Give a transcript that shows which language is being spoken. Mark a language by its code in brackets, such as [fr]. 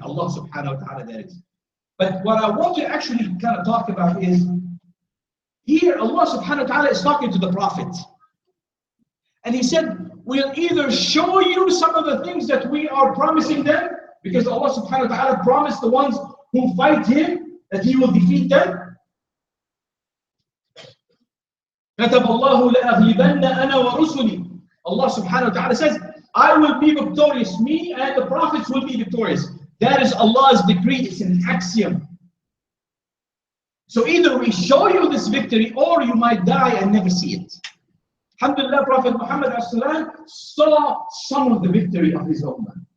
[en] Allah subhanahu wa ta'ala, that is. But what I want to actually kind of talk about is, here Allah subhanahu wa ta'ala is talking to the Prophet. And he said, we'll either show you some of the things that we are promising them, because Allah subhanahu wa ta'ala promised the ones who fight him that he will defeat them. [ar] كتب الله لأغلبن أنا ورسلي. [en] Allah subhanahu wa ta'ala says, I will be victorious, me and the prophets will be victorious. That is Allah's decree, it's an axiom. So either we show you this victory or you might die and never see it. Alhamdulillah, Prophet Muhammad Nasr saw some of the victory of his ummah.